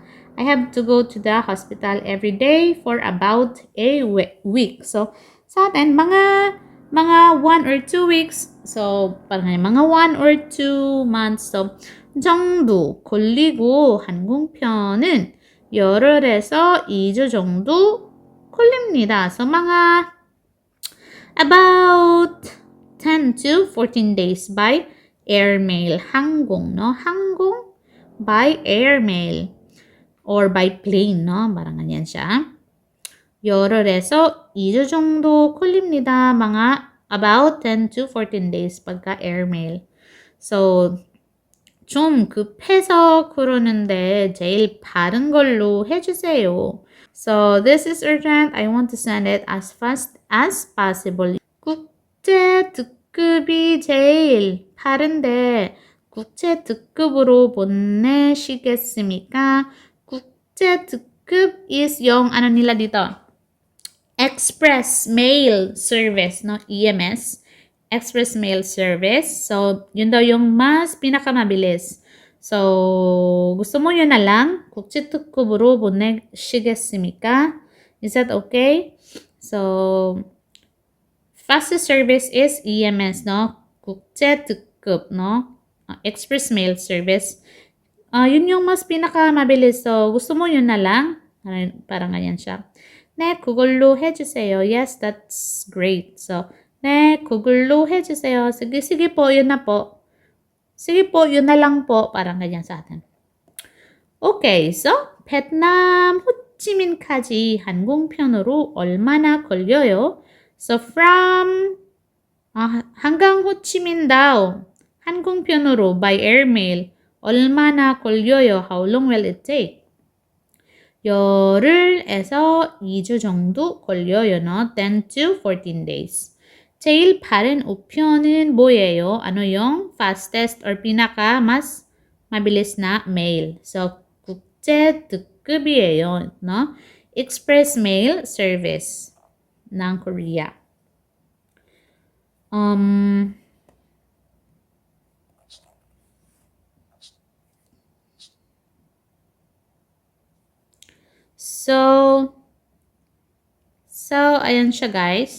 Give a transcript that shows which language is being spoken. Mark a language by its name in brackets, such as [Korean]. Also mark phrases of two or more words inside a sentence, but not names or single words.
[English] I have to go to the hospital every day for about a week. So, [Filipino] sa atin, mga [English] 1 or 2 weeks. [Filipino] So, parang mga [English] 1 or 2 months. [Filipino] So, [Korean] 정도 걸리고 항공편은 열흘에서 2주 정도 걸립니다. [English] So, mga about 10 to 14 days by airmail. 항공, no? 항공 by airmail or by plane, no? [Filipino] parang ganyan siya. [Korean] 열흘에서 2주 정도 걸립니다. [English] mga about 10 to 14 days pagka airmail. So, [Korean] 좀 급해서 그러는데 제일 빠른 걸로 해주세요. [English] So, this is urgent. I want to send it as fast as possible. [Korean] 국제 특급이 제일 빠른데 국제 특급으로 보내시겠습니까? 국제 특급 [Filipino] is yung ano nila dito? [English] Express Mail Service, no? EMS. Express Mail Service. [Filipino] So, yun daw yung mas pinakamabilis. So, gusto mo yun na lang? [Korean] 국제특급으로 보내시겠습니까? [English] Is that okay? So, fastest service is EMS, no? 국제특급, no? Express Mail Service. [Filipino] Yun yung mas pinakamabilis. So, gusto mo yun na lang? Parang ganyan siya. [Korean] 네, 그걸로 해주세요. [English] Yes, that's great. So, [Korean] 네, 그걸로 해주세요. [Filipino] Sige, sige po, yun na po. Sige po, yun na lang po. Parang ganyan sa atin. [English] Okay, so, [Korean] 베트남 호치민까지 항공편으로 얼마나 걸려요? [English] So, from [Korean] 한강 호치민 다오 항공편으로 [English] by airmail [Korean] 얼마나 걸려요? [English] How long will it take? [Korean] 열흘에서 2주 정도 걸려요. [English] No? 10 to 14 days. [Korean] 제일 빠른 우편은 뭐예요? [Filipino] Ano yung [English] fastest or [Filipino] pinaka mas mabilis na mail? [English] So, [Korean] 국제 특급이에요. [English] No? Express Mail Service ng Korea. [Filipino] So, ayan siya guys.